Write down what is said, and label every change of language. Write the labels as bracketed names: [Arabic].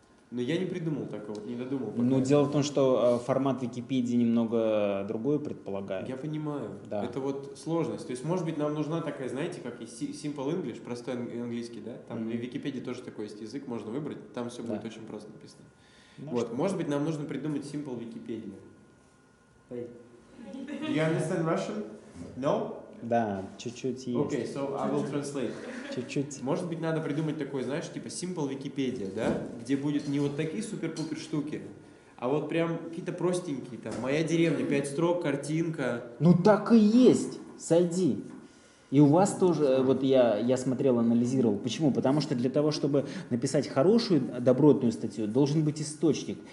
[Russian] Но я не придумал такого, не додумал. Пока. Ну, дело в том, что формат Википедии немного другой предполагает. Я понимаю. Да. Это вот сложность. То есть, может быть, нам нужна такая, знаете, как и Simple English, простой английский, да? Там в Википедии тоже такой есть язык, можно выбрать, там все будет очень просто написано. Ну, вот, может быть, нам нужно придумать Simple Wikipedia. [English] Hey. Do you understand Russian? No? [Russian] Да, чуть-чуть есть. [English] Okay, so I will translate. [Russian] Чуть-чуть. Может быть, надо придумать такой, знаешь, типа Simple Wikipedia, да? Где будет не вот такие супер-пупер штуки, а вот прям какие-то простенькие, там, моя деревня, 5 строк, картинка. Ну так и есть, сойди. И у вас тоже, вот я смотрел, анализировал. Почему? Потому что для того, чтобы написать хорошую добротную статью, должен быть источник.